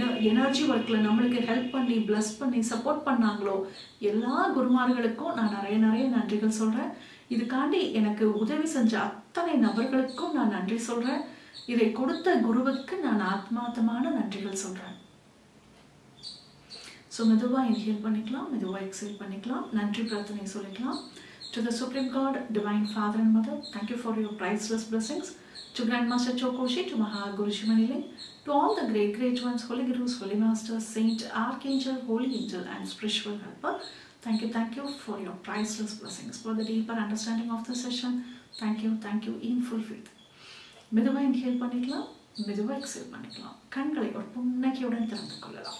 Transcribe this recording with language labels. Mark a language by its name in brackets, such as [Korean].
[Tamil] Energy ஒர்க்கில் நம்மளுக்கு help பண்ணி ப்ளஸ் பண்ணி சப்போர்ட் பண்ணாங்களோ எல்லா குருமார்களுக்கும் நான் நிறைய நன்றிகள் சொல்கிறேன். இதுக்காண்டி எனக்கு உதவி செஞ்ச அத்தனை நபர்களுக்கும் நான் நன்றி சொல்கிறேன். இதை கொடுத்த குருவுக்கு நான் ஆத்மார்த்தமான நன்றிகள் சொல்கிறேன். ஸோ மெதுவாக இன்ஹேல் பண்ணிக்கலாம், மெதுவாக எக்ஸேல் பண்ணிக்கலாம். நன்றி பிரார்த்தனை சொல்லிக்கலாம். [English] To the Supreme God, Divine Father and Mother, thank you for your priceless blessings. To Grandmaster Chokoshi, to Mahaguru Shimaniling, to all the great ones, Holy Gurus, Holy Masters, Saint, Archangel, Holy Angel and Spiritual Helper, thank you for your priceless blessings. For the deeper understanding of the session, thank you in full faith. [Tamil] மெதுவாக inhale பண்ணிக்கலாம், மெதுவாக exhale பண்ணிக்கலாம். கண்களை ஒரு புன்னகையுடன் திறந்து கொள்ளலாம்.